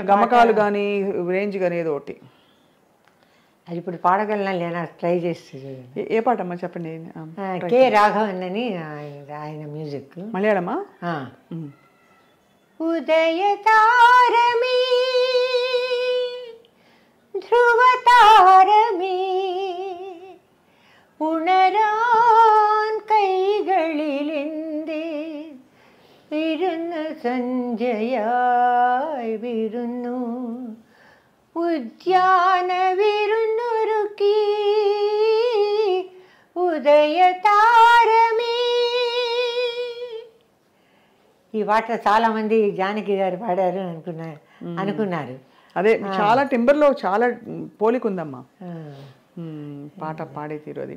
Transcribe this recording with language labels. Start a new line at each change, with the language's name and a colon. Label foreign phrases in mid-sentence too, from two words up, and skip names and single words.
Telugu: గమకాలు కానీ రేంజ్ కానీ ఏదో ఒకటి. అది ఇప్పుడు పాడగలనా లేనా ట్రై చేస్తుంది. ఏ పాట అమ్మా చెప్పండి. కె రాఘవన్ అని ఆయన మ్యూజిక్. మలయాళమా?
Malayalam: ഉദയ താരമീ ധ്രുവ താരമേ ഉണരാൻ കൈകളിലെന്തേ വിരുന്ന് സന്ധ്യയായി വിരുന്നു ഉദ്യാന വിരുന്നൊരുക്കി ഉദയ താരമേ.
Telugu: ఈ పాట చాలా మంది జానకి గారు పాడారు అనుకున్నారు. అదే చాలా టెంబర్లో చాలా పోలిక ఉందమ్మా పాట పాడే తీరు అది.